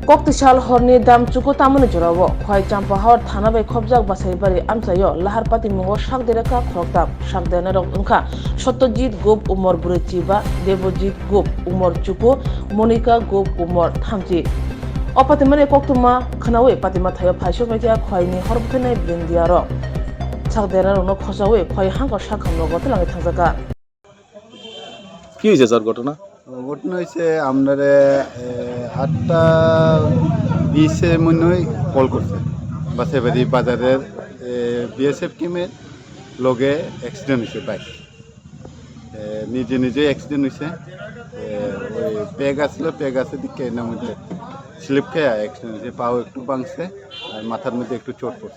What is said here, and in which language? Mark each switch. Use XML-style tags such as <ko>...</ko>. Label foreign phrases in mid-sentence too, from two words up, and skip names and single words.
<trp>Koktisal horni dam cuku tamuni jurawo khoi champa hor thana bai khobjak basai bari amchayo lahar pati mungo sakdere ka khoktam sakdena rok ungkha Satyajit Gop umor Burechiba Devojit Gop umor cuku Monica Gop umor thamji opatimani koktuma khanawe patima thayo phaisho baikya khoi ni horbutene blindia ro sakdena rok khosawe khoi hangko sakham no gotlangi thangjaka</trp> <bn>কি হয়েছে স্যার ঘটনা? ঘটনা হয়েছে আপনারা 8:20 মনে হয় কল করছে বাসাইবাড়ি বাজারের বিএসএফ টিমের লগে অ্যাক্সিডেন্ট হয়েছে বাইক নিজে নিজে অ্যাক্সিডেন্ট হয়েছে ওই পেগ আছে দিকে এর মধ্যে স্লিপ খেয়ে অ্যাক্সিডেন্ট হয়েছে পাও একটু ভাঙছে আর মাথার মধ্যে একটু চোট পড়ছে।</bn>